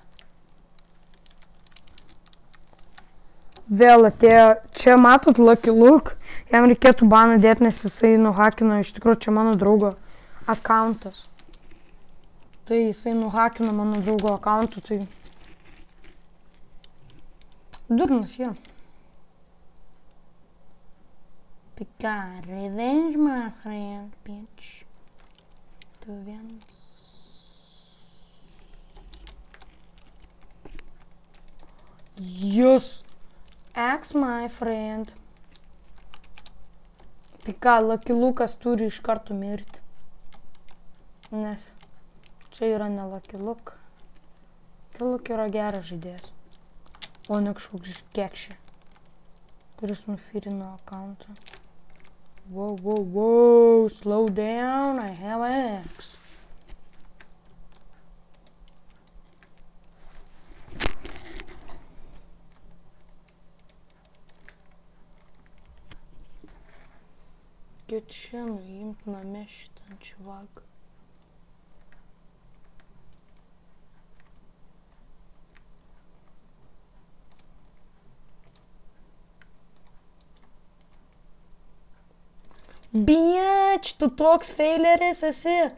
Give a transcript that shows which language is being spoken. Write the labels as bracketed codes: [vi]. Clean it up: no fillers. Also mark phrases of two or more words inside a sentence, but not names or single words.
[lt] Vėl atėjo, čia matot Lucky Luke, jam reikėtų baną dėti, nes jisai nuhakino, iš tikrųjų čia mano draugo akauntas. Tai jisai nuhakino mano draugo akauntų, tai durnas, jo. Tai ką, [en] revenge, my friend, bitch. [lt] Tu vienas. Yes! [en] Axe, my friend. [lt] Tai ką, Lucky Luke'as turi iš karto mirti. Nes čia yra ne Lucky Luke. Lucky Luke yra geras žaidėjas. O ne kažkoks kekšė, kuris nufirino akauntą. [en] Wow, wow, wow, slow down, I have Axe. [lt] Kad čia nuimt name šitą čuvaką. Bič, tu toks faileris esi.